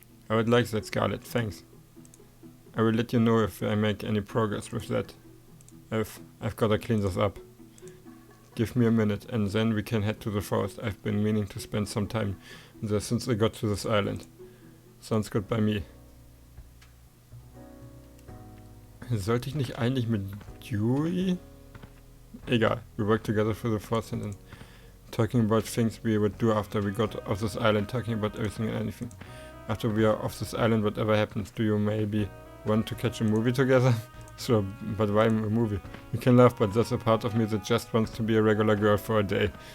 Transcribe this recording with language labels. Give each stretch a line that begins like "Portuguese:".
English: I would like that, Scarlet, thanks. I will let you know if I make any progress with that. I've gotta clean this up. Give me a minute and then we can head to the forest. I've been meaning to spend some time there since I got to this island. Sounds good by me.
German: Sollte ich nicht eigentlich mit Yui? Egal,
English: we worked together for the force and then talking about things we would do after we got off this island, talking about everything and anything. After we are off this island, whatever happens, do you maybe want to catch a movie together? Sure, but why a movie? You can laugh, but there's a part of me that just wants to be a regular girl for a day.